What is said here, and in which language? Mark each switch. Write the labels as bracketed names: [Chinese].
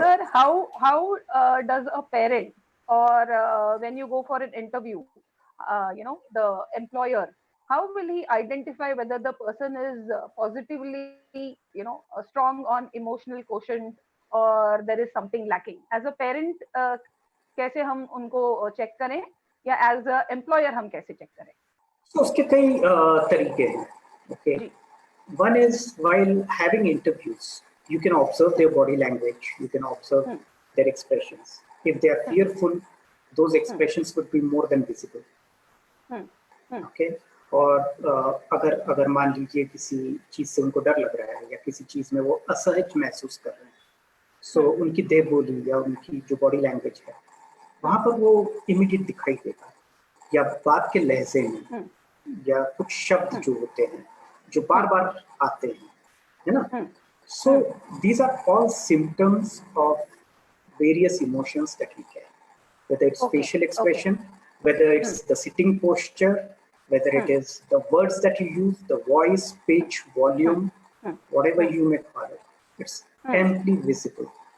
[English] Sir, how does a parent, or when you go for an interview, the employer, how will he identify whether the person is positively, strong on emotional quotient, or there is something lacking? As a parent, [Hindi] कैसे हम उनको check करें, या [English] as a employer [Hindi] हम कैसे check करें? So उसके कई तरीके हैं, okay. [English] One is while having interviews, you can observe their body language, you can observe their expressions. If they are fearful, those expressions would be more than visible. Okay. [Hindi] और अगर मान लीजिए किसी चीज से उनको डर लग रहा है या किसी चीज में वो असहज महसूस कर रहे हैं, सो उनकी देह बोली या उनकी जो बॉडी लैंग्वेज है वहां पर वो इमीडिएट दिखाई देगा, या बात के लहजे में, या कुछ शब्द जो होते हैं जो बार बार आते हैं, है ना. [English] So these are all symptoms of various emotions that we carry, whether it's facial expression, whether it's the sitting posture, whether it is the words that you use, the voice, pitch, volume, whatever you may call it, it's amply visible.